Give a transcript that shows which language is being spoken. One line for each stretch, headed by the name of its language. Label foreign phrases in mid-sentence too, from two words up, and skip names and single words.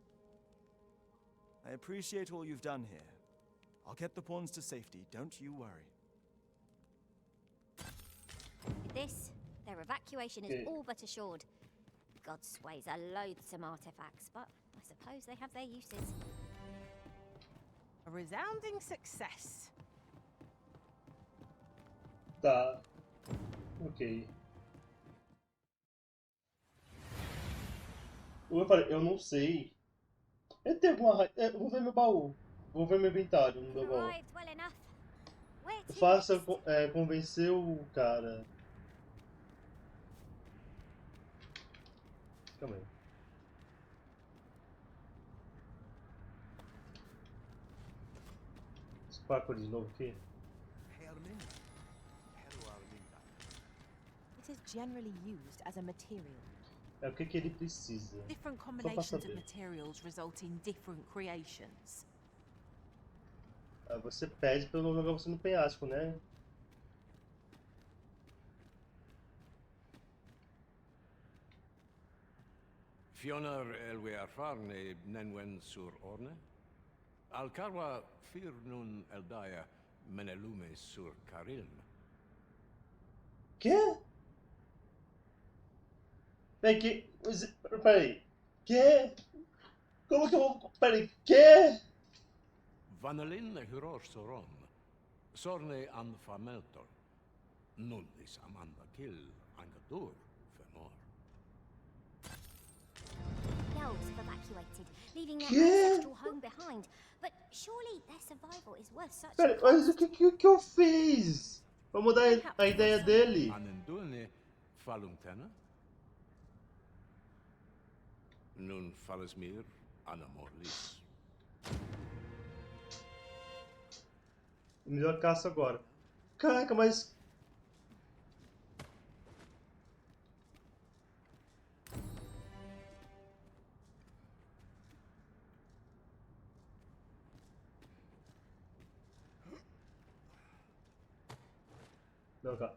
English: I appreciate all you've done here. I'll get the pawns to safety, don't you worry. With this, their evacuation is all but assured. God's ways are loathsome artifacts, but I suppose they have their uses. A resounding success.
Portuguese: Tá. Ok. Eu falei, eu não sei. Eu tenho alguma. Vou ver meu baú. Vou ver meu inventário no meu baú. Faça convencer o cara. Calma aí. Sparkle de novo aqui.
English: It is generally used as a material.
Portuguese: É o que ele precisa.
English: Different
Portuguese: Só pra
English: combinations of
Portuguese: saber.
English: materials result in different creations.
Portuguese: Você pede pra eu não jogar você no penhasco, né? Fionar elwe arfarne nenwen sur orne? Alcarwa fir nun eldaya menelume sur carilm. Quê? Peraí. Quê? Como que eu vou... Peraí, quê? Vanelin huror soron. Sorne an fameltor. Nullis amanda kill angadur fenor.
English: The elves have evacuated, leaving their ancestral home behind. But surely their survival is worth such
Portuguese: Peraí, mas o que eu fiz? Vou mudar a ideia dele. Anendune falumtena? Nun falesmir anamorlis. Me deu a caça agora. Caraca, mas... Não, cara.